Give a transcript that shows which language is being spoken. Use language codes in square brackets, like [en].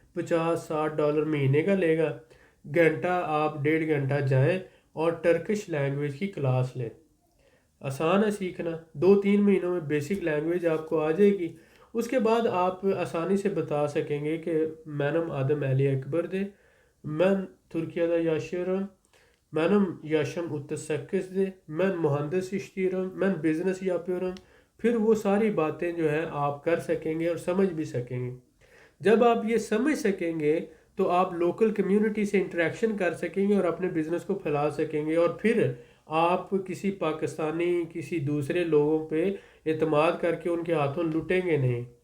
[ur] $50-60 مہینے کا لے گا، گھنٹہ آپ 1.5 گھنٹہ جائیں اور ٹرکش لینگویج کی کلاس لیں. آسان ہے سیکھنا، 2-3 مہینوں میں بیسک لینگویج آپ کو آ جائے گی. اس کے بعد آپ آسانی سے بتا سکیں گے کہ [tr] benim adım Ali Ekber'di. Ben Türkiye'de yaşıyorum. Benim yaşım 38'di. Ben mühendis işliyorum. Ben business yapıyorum. [ur] پھر وہ ساری باتیں جو ہیں آپ کر سکیں گے اور سمجھ بھی سکیں گے. جب آپ یہ سمجھ سکیں گے تو آپ لوکل کمیونٹی سے انٹریکشن کر سکیں گے اور اپنے بزنس کو پھیلا سکیں گے، اور پھر آپ کسی پاکستانی کسی دوسرے لوگوں پہ اعتماد کر کے ان کے ہاتھوں لٹیں گے نہیں.